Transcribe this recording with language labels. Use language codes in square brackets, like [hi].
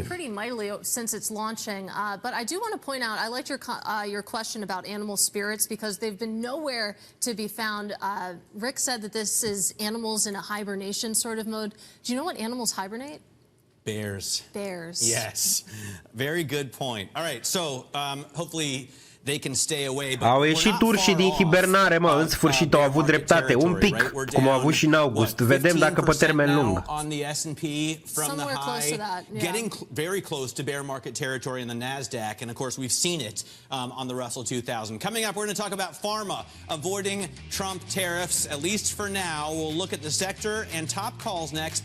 [en] Pretty mightily since it's launching, but I do want to point out, I liked your question about animal spirits, because they've been nowhere to be found. Rick said that this is animals in a hibernation sort of mode. Do you know what animals hibernate? Bears. Yes. Very good point. All right, so hopefully they can stay away. [ro] Au ieșit urșii din hibernare, mă, în sfârșit au avut dreptate, un pic, cum au avut și în august. Vedem dacă pe termen lung. [en] On the S&P from the high, getting very close to bear market territory in the Nasdaq, and of course we've seen it on the Russell 2000. Coming up, we're going to talk about pharma avoiding Trump tariffs, at least for now. We'll look at the sector and top calls next.